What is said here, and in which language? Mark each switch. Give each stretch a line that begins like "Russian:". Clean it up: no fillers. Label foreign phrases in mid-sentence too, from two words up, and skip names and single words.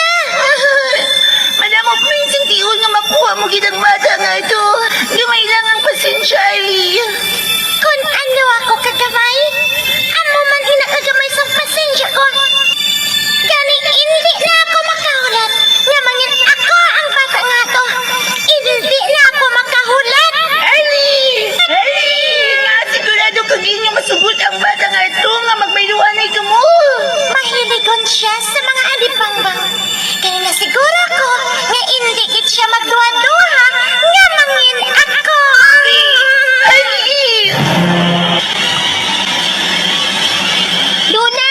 Hiligaynon: Madamo pa yung sintihon nga makuha mo gitang bata nga ito. Gamay lang ang pasensya, Ali. Kung ano ako kagamay, amo man inakagamay sa pasensya ko. Gani, hindi na ako makahulat. Nga mangin ako ang bata nga to. Hindi na ako makahulat. Ali! Ali! Nasigurado kang inyo masugot ang bata nga ito nga magmayluan ay mo. Mahiligon siya sa mga alibangbang. Kaya na siguro ko nga hindi gid siya magduha-duha nga mangin ako. Ali! Luna!